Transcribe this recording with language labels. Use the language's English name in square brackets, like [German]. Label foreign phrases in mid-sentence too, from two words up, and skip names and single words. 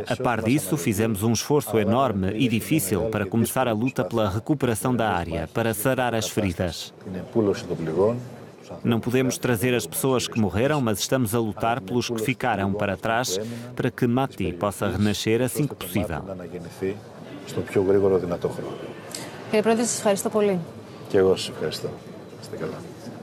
[Portuguese] A par disso, fizemos um esforço enorme e difícil para começar a luta pela recuperação da área, para sarar as feridas. Não podemos trazer as pessoas que morreram, mas estamos a lutar pelos que ficaram para trás para que Mati possa renascer assim que possível. [Greek] Κύριε Πρόεδρε, σας ευχαριστώ πολύ. Και εγώ σας ευχαριστώ. Είστε καλά.